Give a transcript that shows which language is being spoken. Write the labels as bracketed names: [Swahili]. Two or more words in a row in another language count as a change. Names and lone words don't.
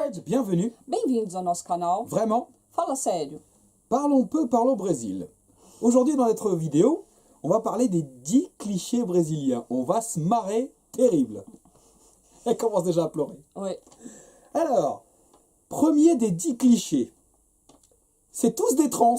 [French] bienvenue. [Portuguese] Bem-vindos ao nosso canal. [French] Vraiment, [Portuguese] Fala sério. [French] parlons peu, parlons Brésil. Aujourd'hui, dans notre vidéo, on va parler des 10 clichés brésiliens. On va se marrer terrible. Elle commence déjà à pleurer. Oui. Alors, premier des 10 clichés. C'est tous des trans.